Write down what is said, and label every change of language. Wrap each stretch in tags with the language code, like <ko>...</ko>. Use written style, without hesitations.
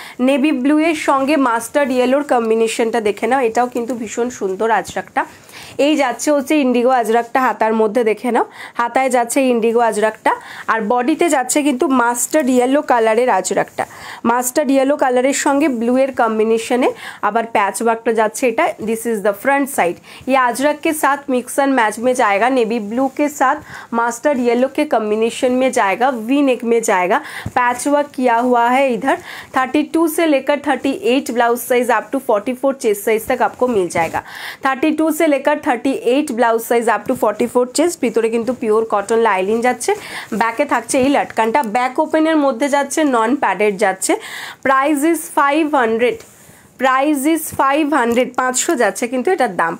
<bn>Navy ব্লুয়ের সঙ্গে mustard ইয়েলোর কম্বিনেশনটা দেখে নাও, এটাও কিন্তু ভীষণ সুন্দর আজরাকটা। এই যাচ্ছে হচ্ছে ইন্ডিগো আজরাকটা, হাতার মধ্যে দেখে নাও, হাতায় যাচ্ছে ইন্ডিগো আজরাকটা, আর বডিতে যাচ্ছে কিন্তু মাস্টার্ড ইয়েলো কালারের আজরাকটা। মাস্টার্ড ইয়েলো কালারের সঙ্গে ব্লুয়ের कॉम्बिनेशन আবার पैच वर्क যাচ্ছে এটা।</bn> <en>this is the front side,</en> <hi>ये अजरक के साथ मिक्स एंड मैच में जाएगा, नेवी ब्लू के साथ मास्टर्ड येलो के कॉम्बिनेशन में जाएगा, वी नेक में जाएगा, पैच वर्क किया हुआ है इधर। 32 से लेकर 38 blouse size up to 44 chest size तक आपको मिल जाएगा।</hi> <bn>32 से लेकर 38 blouse size up to 44 chest. ভিতরে কিন্তু পিওর কটন লাইলিন যাচ্ছে, ব্যাকে থাকছে এই লটকানটা, ব্যাক ওপেনের মধ্যে যাচ্ছে, নন প্যাডেড যাচ্ছে। প্রাইস ইজ 500, প্রাইস ইজ 500, 500 যাচ্ছে কিন্তু এটার দাম।</bn>